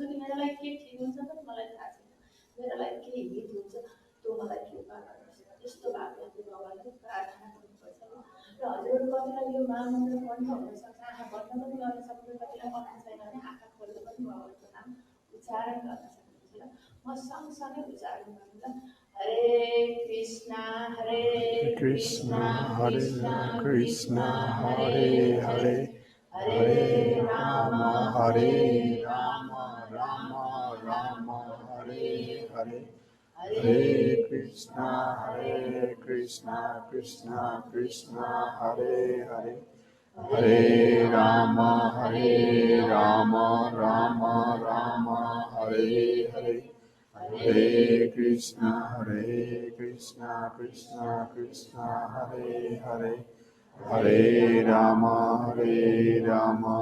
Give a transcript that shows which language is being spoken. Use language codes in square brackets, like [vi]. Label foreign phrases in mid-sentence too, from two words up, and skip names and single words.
[ne] कि मेरो लागि के ठिक हुन्छ पनि मलाई थाहा छैन मेरो लागि के हित हुन्छ त्यो मलाई कृपा गर्नुहोस् यस्तो भएको भगवान्ले प्रार्थना गर्नुपर्छ र हजुरहरू कतिलाई यो महामन्त्र कण्ठ हुनसक्छ आँखा बन्द पनि गर्न सक्नुहुन्छ कतिलाई मन छैन भने आँखा खोलेर पनि भगवान्को नाम उच्चारण गर्न सक्नुहुन्छ म सँगसँगै उच्चारण गर्नु [sa] हरे कृष्ण कृष्ण कृष्ण हरे हरे हरे राम राम राम हरे हरे हरे कृष्ण कृष्ण कृष्ण हरे हरे हरे राम राम राम हरे हरे हरे कृष्ण कृष्ण कृष्ण हरे हरे हरे राम राम